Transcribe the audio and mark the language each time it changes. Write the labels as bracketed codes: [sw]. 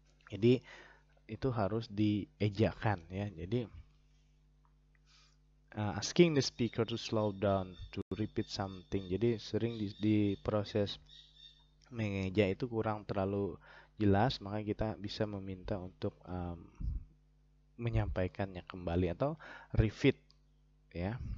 [id] Jadi itu harus diejakan ya. Jadi [en] asking the speaker to slow down, to repeat something. [id] Jadi sering di proses mengeja itu kurang terlalu jelas, maka kita bisa meminta untuk menyampaikannya kembali atau repeat ya.